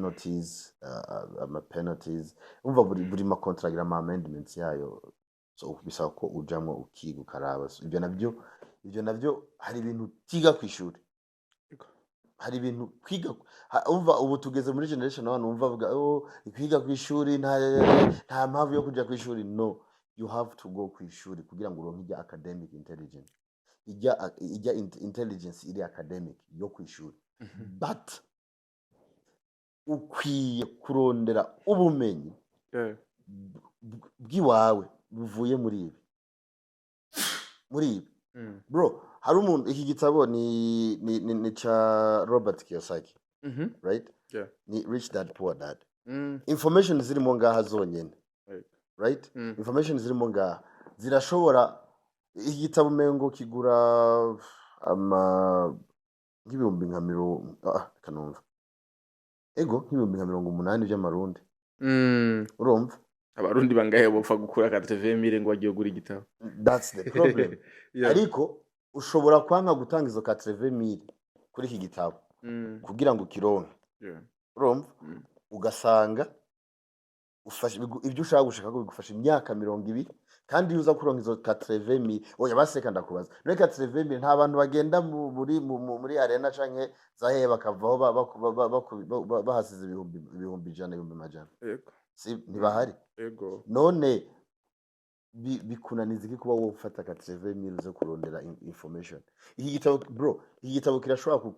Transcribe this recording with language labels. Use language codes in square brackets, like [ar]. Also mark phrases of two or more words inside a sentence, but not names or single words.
[rn] penalties umva buri makontra agira ama amendments yayo so bisaba ko ujamwo ukiga ukaraba so ibyo navyo hari ibintu tiga kwishuri hari ibintu kwiga umva ubu tugeze muri generation abantu umva bavuga kwiga kwishuri nta mpamvu yo kuja kwishuri [en] no you have to go [rn] ku ishuri kugira ngo uronke ijya [en] academic intelligence [rn] ijya intelligence iri academic yo ku ishuri but ukwiye kurondera ubumenyi bw'iwawe buvuye muri ibi bro hari umuntu iki gitabo ni cha Robert Kiyosaki right ni Rich Dad Poor Dad information zirimo ngaha zonyene right information zirimo ngaha zirashobora iki gitabo mengo kigura nk'ibihumbi nka kanumva nk'ibihumbi nka 80 by'amarundi urumva abarundi bangahe bopfa gukura 80,000 ngo bagiye gura igitabo [en] that's the problem [rn] ariko ushobora kwanga gutanga izo 80,000 kuri iki gitabo kugira ngo kironke urumva ugasanga ufashe ibyo ushaka gushaka ko bigufasha imyaka 20 kandi uza kuronka izo 80,000 oya baseka ndakubaza no 80,000 nta bantu bagenda muri arena canke zahe bakavaho bahasize ibihumbi ijana ibihumbi majana yego si ntibahari yego none bikunaniza iki kuba wofata 80,000 uze kurondera information iki gitabo bro iki gitabo kirashobora